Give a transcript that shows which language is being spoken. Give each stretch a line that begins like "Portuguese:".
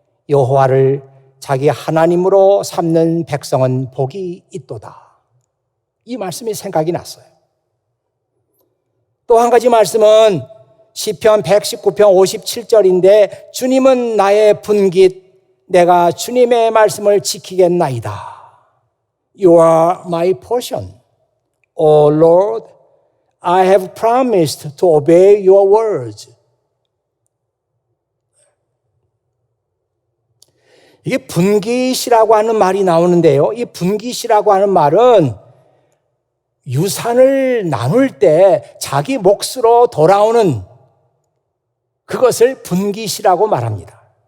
Korean: 여호와를 자기 하나님으로 삼는 백성은 복이 있도다. 이 말씀이 생각이 났어요. 또 한 가지 말씀은 시편 119편 57절인데 주님은 나의 분깃, 내가 주님의 말씀을 지키겠나이다.
English: You are my portion. O Lord, I have promised to obey your words.
Korean: 이게 분깃이라고 하는 말이 나오는데요. 이 분깃이라고 하는 말은 유산을 나눌 때 자기 몫으로 돌아오는 그것을 분깃이라고 말합니다.